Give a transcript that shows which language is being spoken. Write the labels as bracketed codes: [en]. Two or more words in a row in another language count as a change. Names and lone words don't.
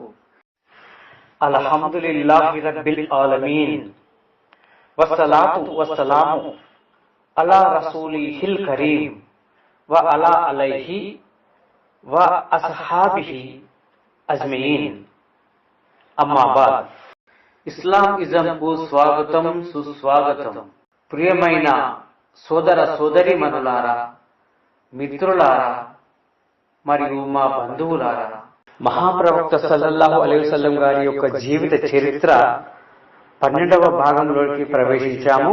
[ar] الحمد لله رب العالمين والصلاة والسلام على رسوله الكريم وعلى آله وأصحابه أجمعين. أما بعد. [te] ఇస్లామిజంకు స్వాగతం సుస్వాగతం। ప్రియమైన సోదర సోదరి మనులారా, మిత్రులారా మరియు మా బంధువులారా, మహాప్రవక్త [ar] صلى الله عليه وسلم [te] గారి యొక్క జీవిత చరిత్ర 12వ భాగంలోకి ప్రవేశించాము।